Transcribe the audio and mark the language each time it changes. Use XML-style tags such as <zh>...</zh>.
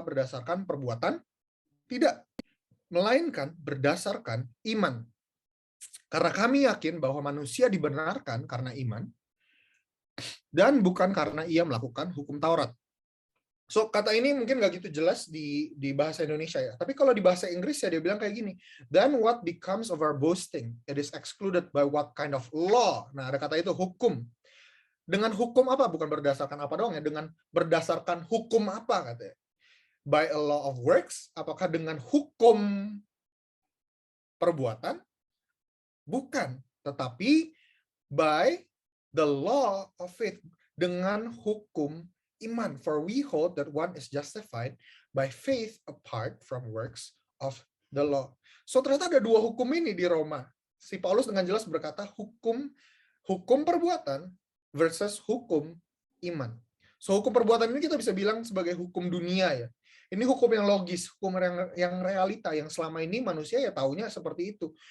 <id>Berdasarkan perbuatan? Tidak. Melainkan berdasarkan iman. Karena kami yakin bahwa manusia dibenarkan karena iman, dan bukan karena ia melakukan hukum Taurat. So, kata ini mungkin nggak gitu jelas di bahasa Indonesia ya. Tapi kalau di bahasa Inggris ya dia bilang kayak gini.</id> <en>Then what becomes of our boasting? It is excluded by what kind of law?</en> <id>Nah, ada kata itu, hukum. Dengan hukum apa? Bukan berdasarkan apa doang ya. Dengan berdasarkan hukum apa katanya?</id> <en>By a law of works?</en> <id>Apakah dengan hukum perbuatan? Bukan. Tetapi</id> <en>by the law of faith.</en> <id>Dengan hukum iman,</id> <en>for we hold that one is justified by faith apart from works of the law.</en> <id>So ternyata ada dua hukum ini di Roma. Si Paulus dengan jelas berkata hukum perbuatan versus hukum iman. So hukum perbuatan ini kita bisa bilang sebagai hukum dunia ya. Ini hukum yang logis, hukum yang realita, yang selama ini manusia ya taunya seperti itu.</id>